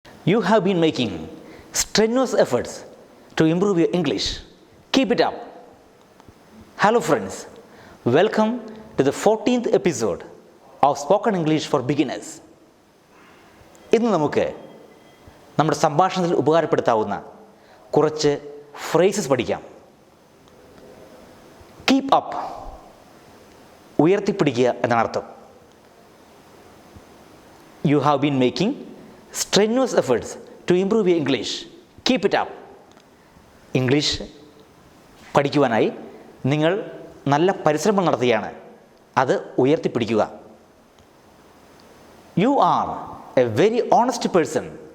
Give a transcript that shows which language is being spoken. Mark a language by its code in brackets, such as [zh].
[en] You have been making strenuous efforts to improve your English. Keep it up. Hello friends, welcome to the 14th episode of Spoken English for Beginners. [ml] ഇന്ന് നമുക്ക് നമ്മുടെ സംഭാഷണത്തിൽ ഉപകാരപ്പെടുത്താവുന്ന കുറച്ച് phrases പഠിക്കാം. Keep up, ഉയർത്തിപ്പിടിക്കുക എന്നാണ് അർത്ഥം. [en] You have been making strenuous efforts to improve your English. Keep it up. [ml] English പഠിക്കുവാനായി നിങ്ങൾ നല്ല പരിശ്രമം നടത്തുകയാണ്. അത് ഉയർത്തിപ്പിടിക്കുക. [en] You are a very honest person.